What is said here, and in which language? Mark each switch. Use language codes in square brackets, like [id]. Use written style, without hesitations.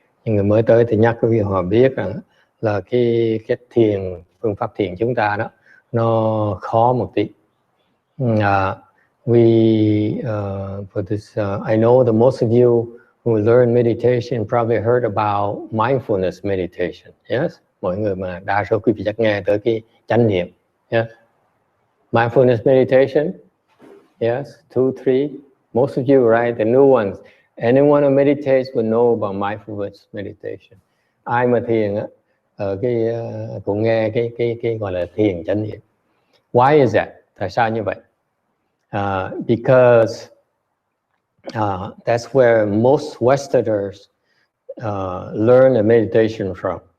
[vi] Những người mới tới thì nhắc quý vị họ biết rằng là cái phương pháp thiền chúng ta đó nó khó một tí. [en] we for this I know that most of you who learn meditation probably heard about mindfulness meditation. [vi] Yes, mọi người mà đa số quý vị chắc nghe tới cái chánh niệm. [en] Yes, mindfulness meditation. Yes, 2, 3. Most of you, right? The new ones. Anyone who meditates will know about mindfulness meditation. [vi] Ai mà thiền á, ở cái cũng nghe cái gọi là thiền chánh niệm. [en] Why is that? [vi] Tại sao như vậy? [en] Because that's where most Westerners learn the meditation from.